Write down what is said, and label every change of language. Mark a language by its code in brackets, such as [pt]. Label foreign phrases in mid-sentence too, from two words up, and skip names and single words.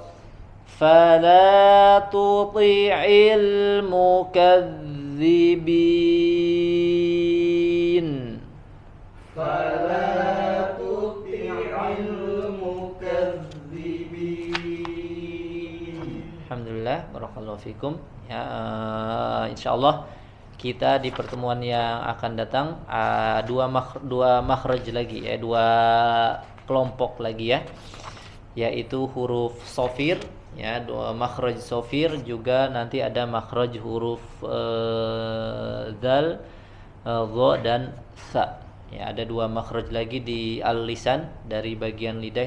[ar] فلا تطع المكذبين. فلا تطع المكذبين. الحمد لله، بارك الله فيكم. [id] Ya, insyaallah kita di pertemuan yang akan datang dua makhraj lagi ya, dua kelompok lagi ya, yaitu huruf sofir ya, dua makhraj sofir, juga nanti ada makhraj huruf dzal, dha dan sa ya, ada dua makhraj lagi di al-lisan dari bagian lidah.